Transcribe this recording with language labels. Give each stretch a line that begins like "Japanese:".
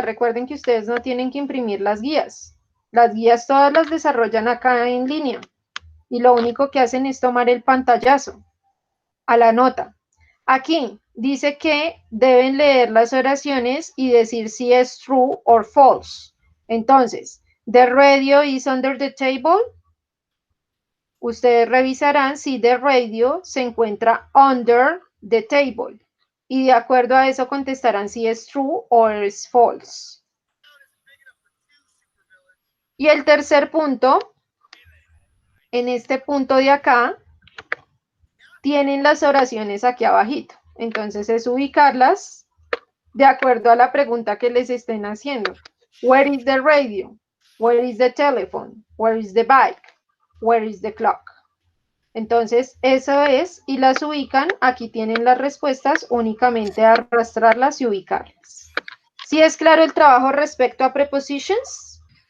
Spanish: Recuerden que ustedes no tienen que imprimir las guías. Las guías todas las desarrollan acá en línea. Y lo único que hacen es tomar el pantallazo a la nota. Aquí dice que deben leer las oraciones y decir si es
English: true or false. Entonces, the radio is under the table.
Spanish: Ustedes revisarán si
English: the radio
Spanish: se encuentra
English: under the table.
Spanish: Y de acuerdo a eso contestarán si es true o es false. Y el tercer punto, en este punto de acá, tienen las oraciones aquí abajito. Entonces es ubicarlas de acuerdo a la pregunta que les estén haciendo.
English: Where is the radio? Where is the telephone? Where is the bike? Where is the clock?
Spanish: Entonces, eso es, y las ubican, aquí tienen las respuestas, únicamente arrastrarlas y ubicarlas. ¿Sí es claro el trabajo respecto a prepositions?